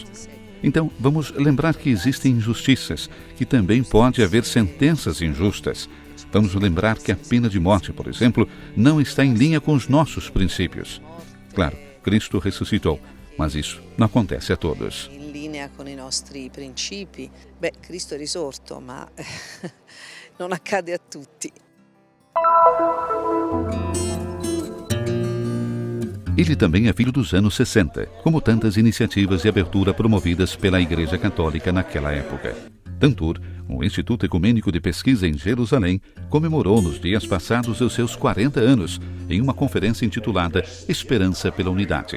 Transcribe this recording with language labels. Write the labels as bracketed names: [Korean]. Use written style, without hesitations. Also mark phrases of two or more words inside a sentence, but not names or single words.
[Portuguese] Então, vamos lembrar que existem injustiças, que também pode haver sentenças injustas. Vamos lembrar que a pena de morte, por exemplo, não está em linha com os nossos princípios. Claro, Cristo ressuscitou, mas isso não acontece a todos. [Italian] In linea con i nostri principi, Cristo è risorto, ma non accade a tutti. [Portuguese] Ele também é filho dos anos 60, como tantas iniciativas de abertura promovidas pela Igreja Católica naquela época. Tantur, um instituto ecumênico de pesquisa em Jerusalém, comemorou nos dias passados os seus 40 anos em uma conferência intitulada Esperança pela Unidade.